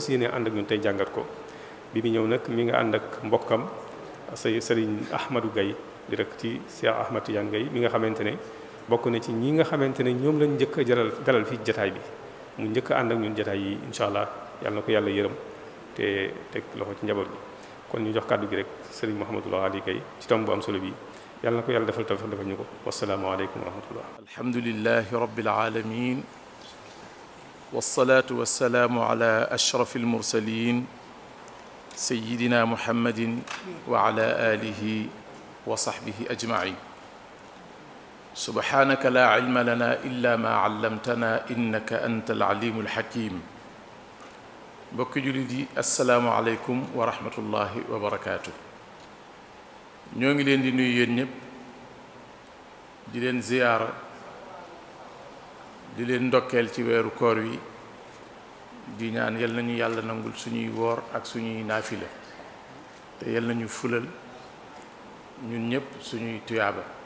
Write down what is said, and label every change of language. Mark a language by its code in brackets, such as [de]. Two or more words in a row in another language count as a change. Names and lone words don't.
[wo] yéene ànd ak ñun tey jàngat ko bi mu ñëw nag mi nga ànd ak mbokkam sëriñ Ahmadou Gaye di rek ci Cheikh Ahmad Tidiane Gaye mi nga xamante ne bokk na ci ñi nga xamante ne ñoom lañ njëkk a dalal fii jataay bi mu njëkk a ànd ak ñun jataay yi [ar] إن شاء الله [wo] yàlla na ko yàlla yërëm te teg loxo ci njaboot gi kon ñu jox kàddu gi rek sëriñ Mouhamadul Ghali Gaye ci tomb bu am solo bi yàlla na ko yàlla defal tawfiq defal ñu ko [ar] والسلام عليكم ورحمة الله. الحمد لله رب العالمين والصلاة والسلام على أشرف المرسلين سيدنا محمد وعلى آله وصحبه أجمعين سبحانك لا علم لنا إلا ما علمتنا إنك أنت العليم الحكيم [wo] mbokki jullit yi [ar] السلام عليكم ورحمة الله وبركاته [wo] ñoo ngi leen di nuyu yéen ñëpp di leen ziyaara di leen ndokkeel ci weeru koor wi di ñaan yal nañu yàlla nangul suñuy woor ak suñuy naafila te yal nañu fulal ñun ñëpp suñuy tuyaaba